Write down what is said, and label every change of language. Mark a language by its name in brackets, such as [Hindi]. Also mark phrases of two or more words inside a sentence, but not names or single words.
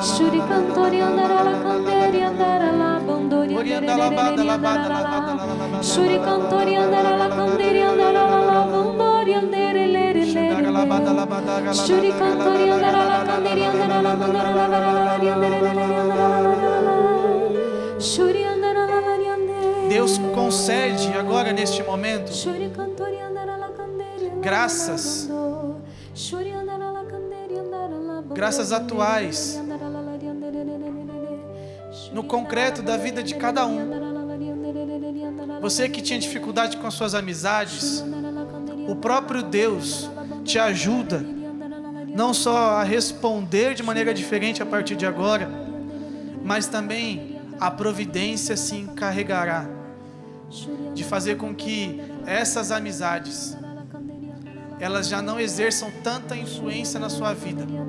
[Portuguese] Shuri cantori andara la canderi andara la bandori andere leri andara la. Shuri cantori andara la canderi andara la bandori andere leri leri. Shuri cantori andara la canderi andara la bandara la lari andere leri andara la. Shuri andara la lari andere. Deus concede agora neste momento graças, graças atuais, no concreto da vida de cada um. Você que tinha dificuldade com as suas amizades, o próprio Deus te ajuda não só a responder de maneira diferente a partir de agora, mas também a providência se encarregará de fazer com que essas amizades elas já não exerçam tanta influência na sua vida.